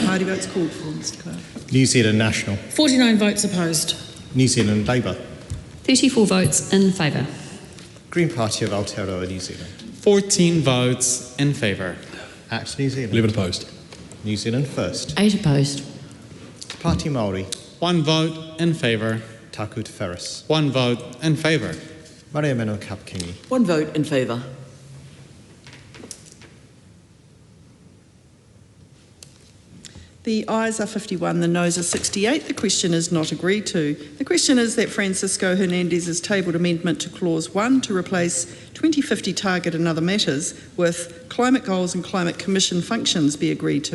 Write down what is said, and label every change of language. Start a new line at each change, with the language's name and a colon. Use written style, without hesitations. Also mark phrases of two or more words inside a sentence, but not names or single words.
English: Party votes called for, Mr Clerk. New Zealand National. 49 votes opposed. New Zealand Labour. 34 votes in favour. Green Party of Aotearoa, New Zealand. 14 votes in favour. Act New Zealand. 11 opposed. New Zealand First. 8 opposed. Te Pāti Māori. 1 vote in favour. Taku Te Wheres. 1 vote in favour. Maria Mino Kapakini. 1 vote in favour. The ayes are 51, the noes are 68. The question is not agreed to. The question is that Francisco Hernandez has tabled amendment to Clause 1 to replace 2050 target and other matters with climate goals and climate commission functions be agreed to.